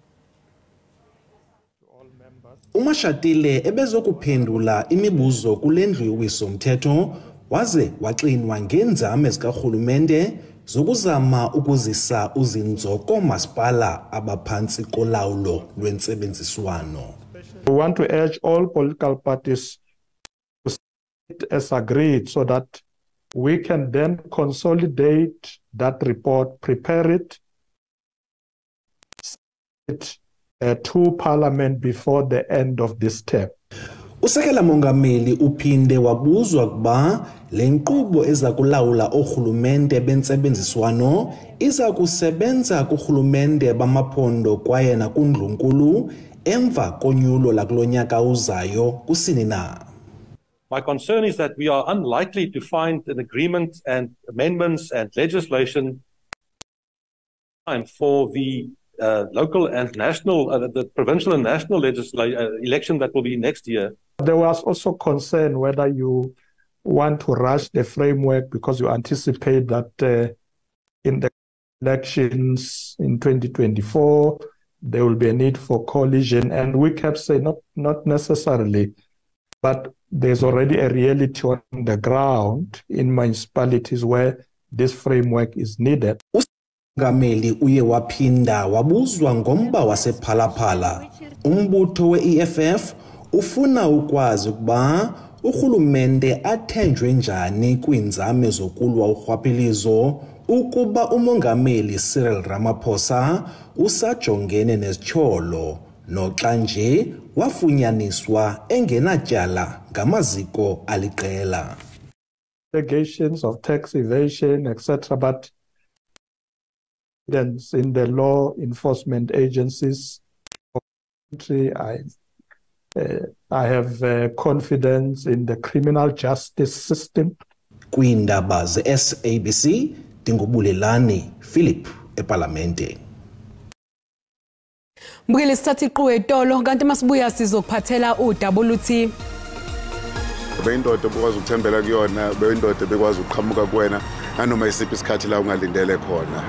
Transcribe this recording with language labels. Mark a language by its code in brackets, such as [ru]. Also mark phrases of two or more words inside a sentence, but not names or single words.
[zu] uMashatile ebezokuphendula imibuzo kulendlu yowisomthetho waze waxinwa ngenzame zikahulumende zokuzama ukuzisa uzinzo komasipala abaphansi kolawulo lwensebenziswano. [en] We want to urge all political parties to sit as agreed so that we can then consolidate that report, prepare it to Parliament before the end of this term. [xh] Usekela mongameli uphinde wabuzwa kuba le nkqubo eza kulawula ohulumente bensebenziswano iza kusebenza kuhulumente bamaphondo kwaye nakundlunkulu emva konyulo lakulonyaka uzayo kusini na. [en] My concern is that we are unlikely to find an agreement and amendments and legislation time for the local and national, the provincial and national election that will be next year. There was also concern whether you want to rush the framework because you anticipate that in the elections in 2024, there will be a need for coalition. And we kept saying not necessarily, but there's already a reality on the ground in municipalities where this framework is needed. [xh] Ngameli uye waphinda wabuzwa ngomba wasephalaphala. Umbutho we-EFF ufuna ukwazi ukuba urhulumente athenjwe njani kwiinzame zokulwa urhwaphilizo ukuba umongameli Cyril Ramaphosa usajongene nezityholo noxa nje wafunyaniswa engenatyala ngamaziko aliqela. [en] Allegations of tax evasion, etc., but in the law enforcement agencies of the country, I have confidence in the criminal justice system. [xh] Kwindaba ze-SABC Dingubulelani Philip eParlamente. [zu] Mbukile sithatha iqhubeko etolo kanti masibuya sizokuphathela uWT. Beyindoda bekwazi ukuthembela kuyona, beyindoda bekwazi ukuqhamuka kuwena nanoma isiphi isikhathi la ungalindele khona.